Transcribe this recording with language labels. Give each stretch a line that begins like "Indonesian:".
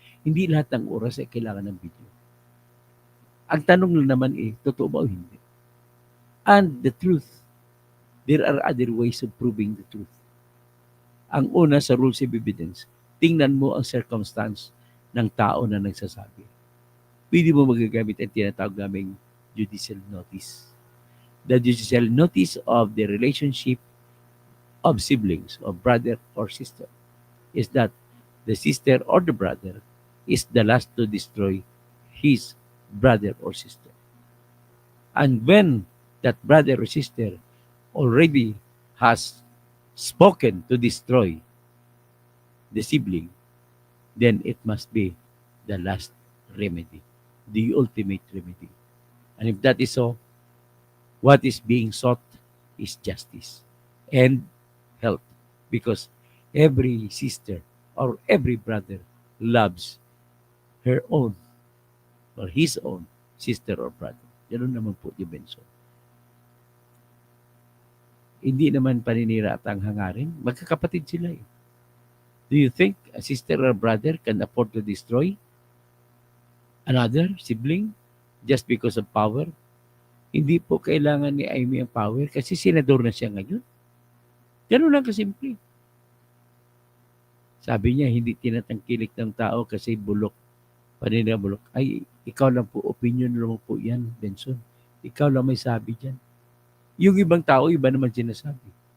Filipino: Hindi lahat ng oras ay kailangan ng video. Ang tanong lang naman totoo ba o hindi?
English: And the truth, there are other ways of proving the truth.
Filipino: Ang una sa rules of evidence, tingnan mo ang circumstance ng tao na nagsasabi. Pwede mo magagamit ang tinatawag naming judicial notice.
English: The judicial notice of the relationship of siblings, of brother or sister, is that the sister or the brother is the last to destroy his brother or sister. And when that brother or sister already has spoken to destroy the sibling, then it must be the last remedy, the ultimate remedy. And if that is so, what is being sought is justice and help, because every sister or every brother loves her own or his own sister or brother.
Filipino: Ganun naman po yung Benson. Hindi naman paninira at ang hangarin. Magkakapatid sila eh.
English: Do you think a sister or brother can afford to destroy another sibling just because of power?
Filipino: Hindi po kailangan ni Amy ang power kasi senador na siya ngayon. Ganun lang kasimple. Sabi niya, hindi tinatangkilik ng tao kasi bulok. Paninira bulok. Ay, ikaw lang po, opinion lang po yan, Benson. Ikaw lang may sabi dyan. Yung ibang tao, iba naman sinasabi.